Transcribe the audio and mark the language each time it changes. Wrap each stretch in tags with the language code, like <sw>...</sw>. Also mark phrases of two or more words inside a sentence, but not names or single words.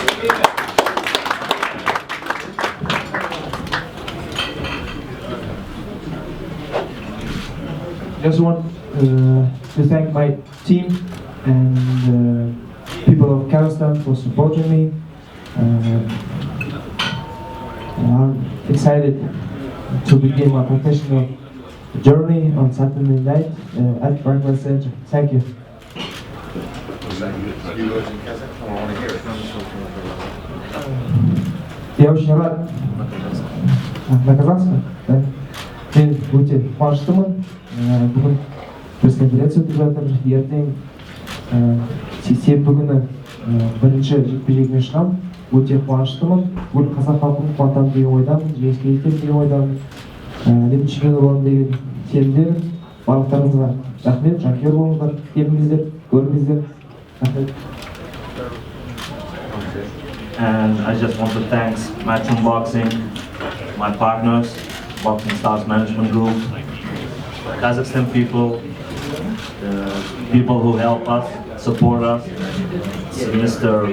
<en>Just want to thank my team and people of Kazakhstan for supporting me. I'm excited to begin my professional journey on Saturday night at Barclays Center. Thank you.</en> <ru>Я очень рад на казахском.</ru> <kk>Мен өте қуаныштымын. Бүгін пресс-конференция өтіп жатыр. Ертең сенбі күні бірінші жекпе-жегіме шығамын. Өте қуаныштымын. Бүкіл қазақ халқын қуантамын деген ойдамын. Жеңіске жетемін деген ойдамын. Әлем чемпионы боламын деген сенімдемін. Барлықтарыңызға рахмет. Жанкүйер болыңыздар, келіңіздер, көріңіздер. Рахмет.</kk> <en>And I just want to thank Matchroom Boxing, my partners, Boxing Stars Management Group, Kazakhstan people, the people who help us, support us, Mr.</en>